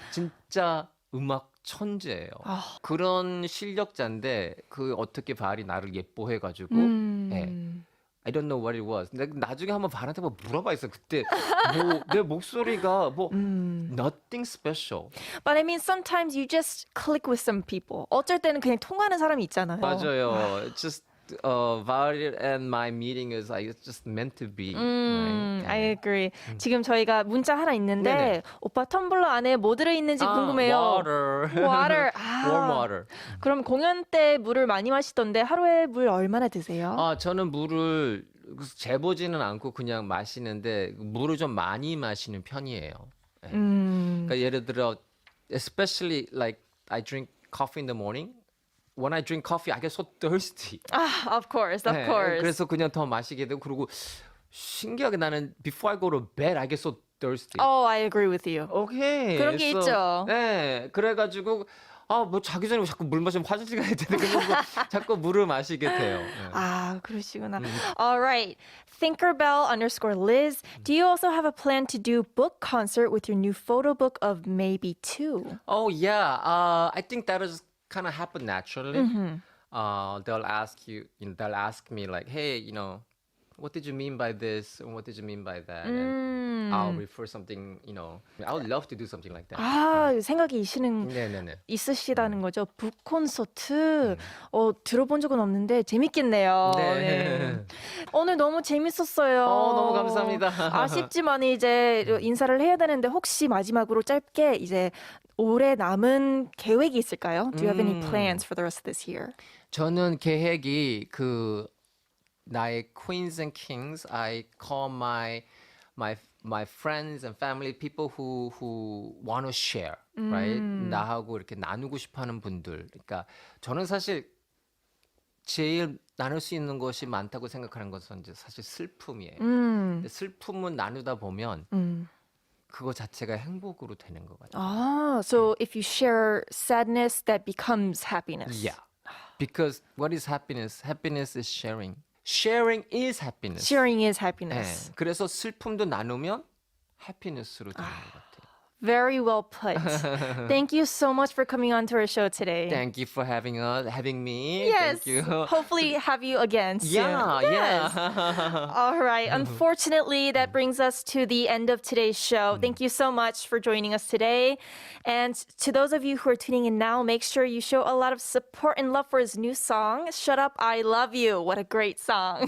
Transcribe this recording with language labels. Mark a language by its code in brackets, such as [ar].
[ko] 진짜 음악 천재예요. 그런 실력자인데 그 어떻게 발이 나를 예뻐해가지고 네. [en] I don't know what it was. [ko] 나중에 한번 발한테 한번 물어봐 있어. 그때 뭐 내 목소리가 뭐 [en] nothing special. But I mean, sometimes you just click with some people. [ko] 어쩔 때는 그냥 통하는 사람이 있잖아요. 맞아요. [en] Just Val and my meeting is like it's just meant to be. Right? I agree. [ko] 지금 저희가 문자 하나 있는데 네네. 오빠 텀블러 안에 뭐 들어있는지 궁금해요. [en] Water. Water. Warm water. [ko] 그럼 공연 때 물을 많이 마시던데 하루에 물 얼마나 드세요? 저는 물을 재보지는 않고 그냥 마시는데 물을 좀 많이 마시는 편이에요. 네. 그러니까 예를 들어 [en] especially like I drink coffee in the morning. When I drink coffee, I get so thirsty. Of course. [ko] 네, 그래서 그냥 더 마시게 되고 그리고 신기하게 나는 [en] before I go to bed, I get so thirsty. Oh, I agree with you. [ko] 오케이. 그런 게 있죠. 네, 그래가지고 뭐 자기 전에 자꾸 물 마시면 화장실 가야 되는데 그래서 자꾸 물을 마시게 돼요. 네. 그러시구나. [en] All right. Thinkerbell_Liz. Do you also have a plan to do book concert with your new photo book of maybe 2? Oh yeah. I think that is kind of happen naturally. They'll ask me like, hey, what did you mean by this? And what did you mean by that? And I'll refer something, I would love to do something like that. [ko] 생각이 네네네. 있으시다는 거죠. 북 콘서트 들어본 적은 없는데 재밌겠네요. 네. 오늘 너무 재밌었어요. 너무 감사합니다. 아쉽지만 이제 인사를 해야 되는데 혹시 마지막으로 짧게 이제 올해 남은 계획이 있을까요? [en] Do you have any plans for the rest of this year? [ko] 저는 계획이 나의 [en] queens and kings, I call my friends and family, people who want to share, right? [ko] 나하고 이렇게 나누고 싶어하는 분들. 그러니까 저는 사실 제일 나눌 수 있는 것이 많다고 생각하는 것은 이제 사실 슬픔이에요. 근데 슬픔은 나누다 보면 그거 자체가 행복으로 되는 것 같아요. [en] So if you share sadness, that becomes happiness. Yeah. Because what is happiness? Happiness is sharing. Sharing is happiness. Sharing is happiness. [ko] 네. 그래서 슬픔도 나누면 happiness로 되는 것 같아요. [en] Very well put. Thank you so much for coming on to our show today. Thank you for having me. Yes. Thank you. Hopefully have you again soon. Yeah. All right. Unfortunately, that brings us to the end of today's show. Thank you so much for joining us today. And to those of you who are tuning in now, make sure you show a lot of support and love for his new song, Shut Up, I Love You. What a great song.